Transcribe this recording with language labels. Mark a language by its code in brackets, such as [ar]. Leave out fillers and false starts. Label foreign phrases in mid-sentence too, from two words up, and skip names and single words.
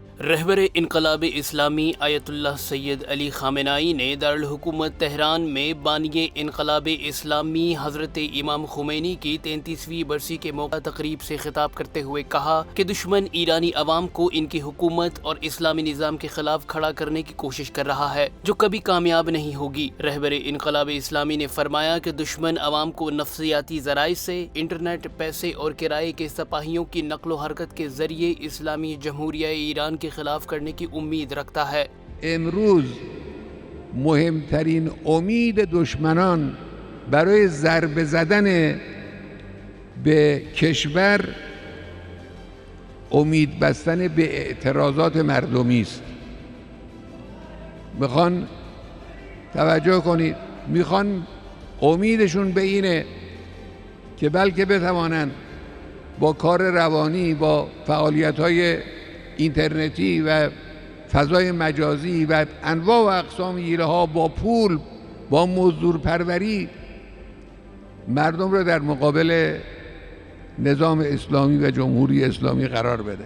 [ur] رہبر انقلاب اسلامی آیت اللہ سید علی خامنائی نے دارالحکومت تہران میں بانی انقلاب اسلامی حضرت امام خمینی کی 33ویں برسی کے موقع تقریب سے خطاب کرتے ہوئے کہا کہ دشمن ایرانی عوام کو ان کی حکومت اور اسلامی نظام کے خلاف کھڑا کرنے کی کوشش کر رہا ہے جو کبھی کامیاب نہیں ہوگی۔ رہبر انقلاب اسلامی نے فرمایا کہ دشمن عوام کو نفسیاتی ذرائع سے، انٹرنیٹ، پیسے اور کرائے کے سپاہیوں کی نقل و حرکت کے ذریعے اسلامی جمہوریہ ایران کے خلاف کرنے کی امید رکھتا ہے۔ [fa] امروز مهمترین امید دشمنان برای ضربه زدن به کشور امید بستن به اعتراضات مردمی است. میخوان توجه کنید، میخوان امیدشون به اینه که بلکه بتوانند با کار روانی، با فعالیت‌های اینترنتی و فضای مجازی و انواع و اقسام حیله‌ها، با پول، با مزدور پروری مردم را در مقابل نظام اسلامی و جمهوری اسلامی قرار بده۔